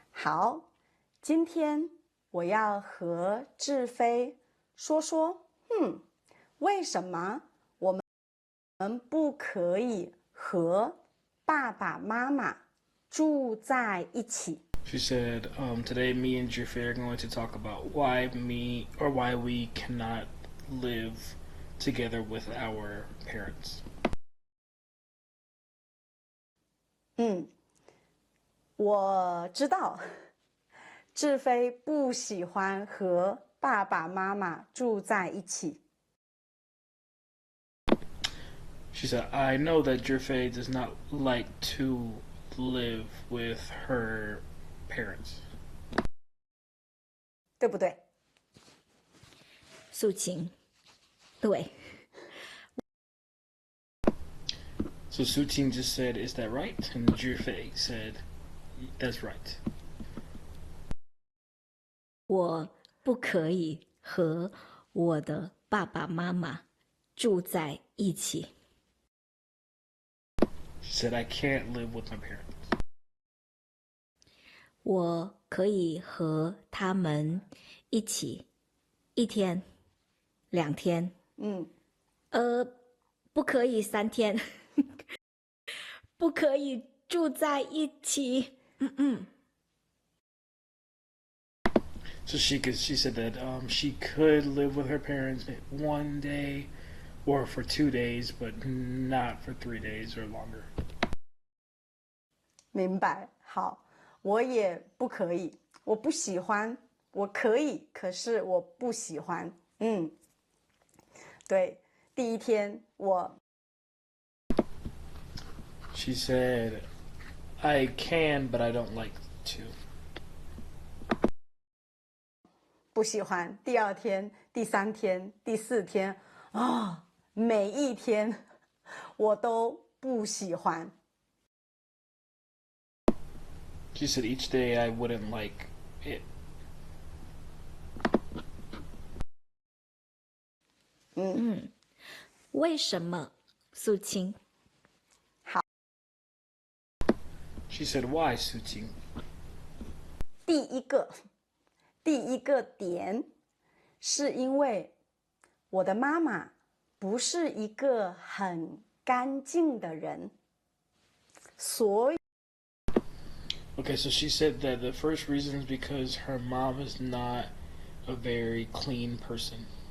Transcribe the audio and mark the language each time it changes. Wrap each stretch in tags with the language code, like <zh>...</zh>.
<zh>好，今天我要和志飞说说，为什么我们不可以和爸爸妈妈住在一起？</zh> <en>She said, today me and Jeffrey are going to talk about why we cannot live together with our parents.</en> <zh>我知道志飞不喜欢和爸爸妈妈住在一起。</zh> <en>She said, I know that Jeffrey does not like to live with her parents.</en> <zh>对不对？素琴，对。</zh> <en>So Sutin just said, is that right? And Jeffrey said, that's right.</en> <zh>我不可以和我的爸爸妈妈住在一起。</zh> <en>She said, I can't live with my parents.</en> <zh>我可以和他们一起1天、2天，不可以3天，不可以住在一起。</zh> <en>So she said that she could live with her parents 1 day or for 2 days, but not for 3 days or longer.</en> <zh>明白。好，我也不可以，我不喜欢。我可以，可是我不喜欢。对，第一天我</zh> <en>She said, I can, but I don't like to.</en> <zh>不喜欢，第二天、第三天、第四天，每一天我都不喜欢。</zh> <en>She said each day I wouldn't like it.</en> <zh>为什么，素清？</zh> <en>She said, why, Suting?</en> <zh>第一个点，是因为我的妈妈不是一个很干净的人，所以</zh> <en>Okay, so she said that the first reason is because her mom is not a very clean person.</en>